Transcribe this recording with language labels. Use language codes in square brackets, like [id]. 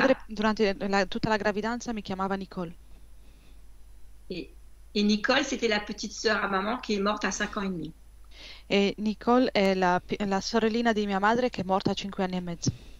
[it] madre durante tutta la gravidanza mi chiamava Nicole. [fr] Et Nicole, c'était la petite sœur à maman qui est morte à 5 ans et demi. [it] E Nicole è la sorellina di mia madre che è morta a 5 anni e mezzo.